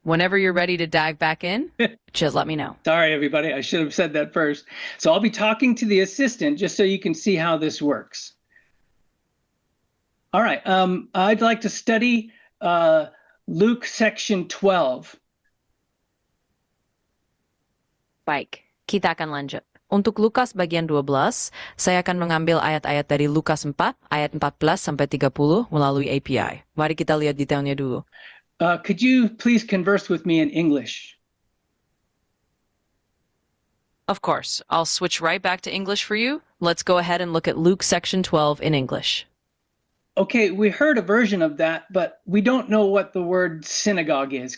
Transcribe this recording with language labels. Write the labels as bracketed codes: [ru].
[en] Whenever you're ready to dive back in, just let me know. Sorry, everybody. I should have said that first. So I'll be talking to the assistant just so you can see how this works. All right. I'd like to study Luke section 12. [id] Baik, kita akan lanjut. Untuk Lukas bagian 12, saya akan mengambil ayat-ayat dari Lukas 4, ayat 14 sampai 30 melalui API. Mari kita lihat detailnya dulu. [en] Could you please converse with me in English? Of course. I'll switch right back to English for you. Let's go ahead and look at Luke section 12 in English. Okay, we heard a version of that, but we don't know what the word synagogue is.